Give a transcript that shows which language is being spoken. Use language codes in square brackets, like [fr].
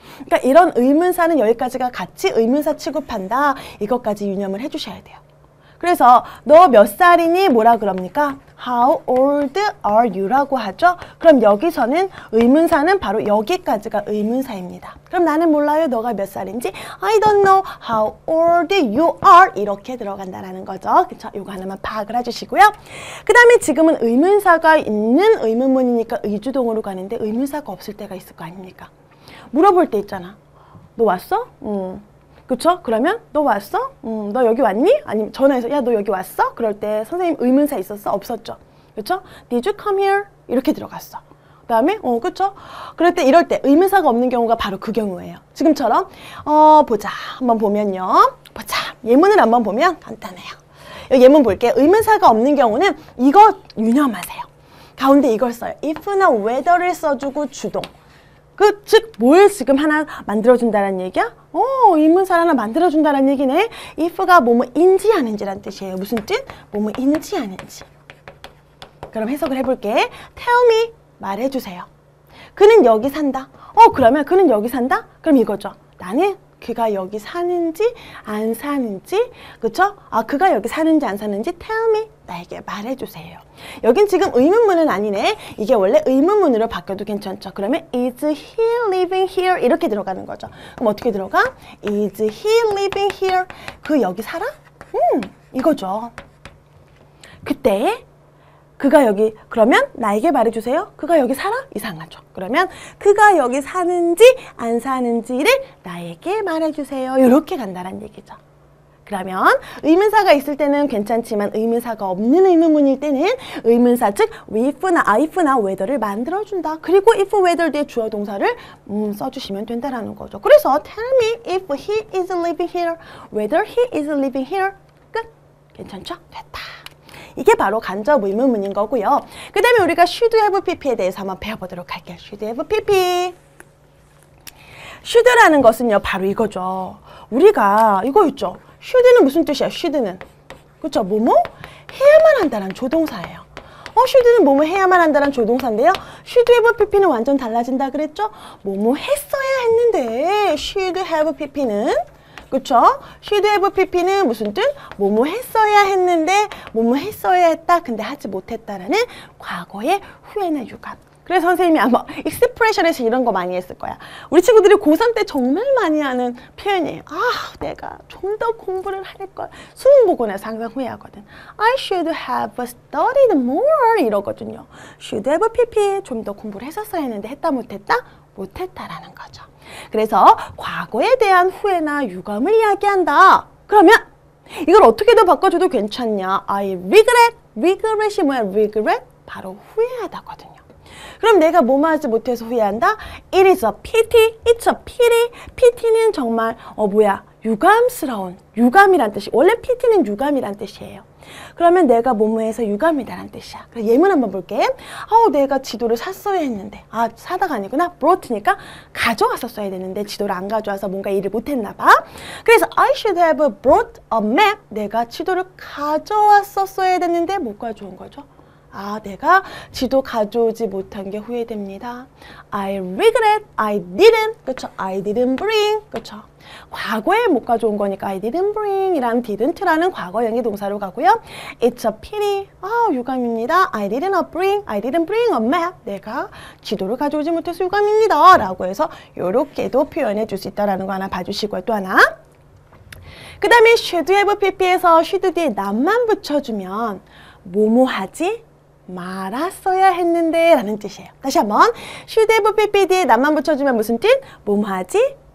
[ko] 그러니까 이런 의문사는 여기까지가 같이 의문사 취급한다. 이것까지 유념을 해주셔야 돼요. 그래서 너 몇 살이니 뭐라 그럽니까? [en] How old are you? [ko] 라고 하죠. 그럼 여기서는 의문사는 바로 여기까지가 의문사입니다. 그럼 나는 몰라요. 너가 몇 살인지 [en] I don't know how old you are [ko] 이렇게 들어간다라는 거죠. 그쵸? 이거 하나만 파악을 해주시고요. 그 다음에 지금은 의문사가 있는 의문문이니까 의주동으로 가는데 의문사가 없을 때가 있을 거 아닙니까? 물어볼 때 있잖아. 너 왔어? 그쵸? 그러면 너 왔어? 너 여기 왔니? 아니면 전화해서 야 너 여기 왔어? 그럴 때 선생님 의문사 있었어? 없었죠? 그쵸? [en] Did you come here? [ko] 이렇게 들어갔어. 그 다음에 그쵸? 그럴 때 이럴 때 의문사가 없는 경우가 바로 그 경우예요. 지금처럼 보자. 한번 보면요. 보자. 예문을 한번 보면 간단해요. 여기 예문 볼게요. 의문사가 없는 경우는 이거 유념하세요. 가운데 이걸 써요. if나 whether를 써주고 주동. 즉 뭘 지금 하나 만들어준다는 얘기야? 의문사 하나 만들어준다는 얘기네. if가 뭐뭐인지 아닌지란 뜻이에요. 무슨 뜻? 뭐뭐인지 아닌지. 그럼 해석을 해볼게. [en] tell me, [ko] 말해주세요. 그는 여기 산다. 그러면 그는 여기 산다? 그럼 이거죠. 나는 그가 여기 사는지 안 사는지, 그쵸? 그가 여기 사는지 안 사는지 [en] tell me, [ko] 나에게 말해주세요. 여긴 지금 의문문은 아니네. 이게 원래 의문문으로 바뀌어도 괜찮죠. 그러면 [en] is he living here? [ko] 이렇게 들어가는 거죠. 그럼 어떻게 들어가? [en] is he living here? [ko] 그 여기 살아? 이거죠. 그때 그가 여기, 그러면 나에게 말해주세요. 그가 여기 살아? 이상하죠. 그러면 그가 여기 사는지 안 사는지를 나에게 말해주세요. 이렇게 간다는 얘기죠. 그러면 의문사가 있을 때는 괜찮지만 의문사가 없는 의문문일 때는 의문사 즉 if나 whether를 만들어준다. 그리고 if, whether 뒤에 주어 동사를 써주시면 된다라는 거죠. 그래서 [en] tell me if he is living here, whether he is living here. [ko] 끝. 괜찮죠? 됐다. 이게 바로 간접 의문문인 거고요. 그 다음에 우리가 should have pp에 대해서 한번 배워보도록 할게요. [en] should have pp. [ko] should라는 것은요, 바로 이거죠. 우리가 이거 있죠. should는 무슨 뜻이야? should는 그렇죠? 뭐뭐 해야만 한다는 조동사예요. should는 뭐뭐 해야만 한다는 조동사인데요. should have pp는 완전 달라진다 그랬죠? 뭐뭐 했어야 했는데 should have pp는 그쵸? should have pp는 무슨 뜻? 뭐뭐 했어야 했는데 뭐뭐 했어야 했다. 근데 하지 못했다라는 과거의 후회나 유감. 그래서 선생님이 아마 익스프레션에서 이런 거 많이 했을 거야. 우리 친구들이 고3 때 정말 많이 하는 표현이에요. 내가 좀 더 공부를 할걸. 수능 보고 나서 항상 후회하거든. [en] I should have studied more [ko] 이러거든요. should have pp 좀 더 공부를 했었어야 했는데 했다 못했다? 못했다라는 거죠. 그래서 과거에 대한 후회나 유감을 이야기한다. 그러면 이걸 어떻게 더 바꿔줘도 괜찮냐? [en] I regret. [ko] regret이 뭐야? regret? 바로 후회하다거든요. 그럼 내가 뭐뭐 하지 못해서 후회한다? [en] It is a pity. It's a pity. [ko] pity는 정말 유감스러운. 유감이란 뜻이. 원래 pity는 유감이란 뜻이에요. 그러면 내가 뭐뭐해서 유감이다라는 뜻이야. 그래서 예문 한번 볼게. 내가 지도를 샀어야 했는데. 사다가 아니구나. brought니까 가져왔었어야 되는데 지도를 안 가져와서 뭔가 일을 못했나 봐. 그래서 [en] I should have brought a map. [ko] 내가 지도를 가져왔었어야 됐는데 못 가져온 거죠. 내가 지도 가져오지 못한 게 후회됩니다. [en] I regret, I didn't, 그쵸? I didn't bring, 그쵸? [ko] 과거에 못 가져온 거니까 I didn't bring 이라는 didn't라는 과거형의 동사로 가고요. [en] It's a pity, [ko] 유감입니다. [en] I didn't bring a map. [ko] 내가 지도를 가져오지 못해서 유감입니다. 라고 해서 요렇게도 표현해 줄 수 있다는 거 하나 봐주시고요. 또 하나. 그 다음에 should have pp에서 should 뒤에 nam만 붙여주면 뭐뭐 하지? 말았어야 했는데 라는 뜻이에요. 다시 한번 should have pp 뒤에 nam만 붙여주면 무슨 뜻? 뭐뭐 하지?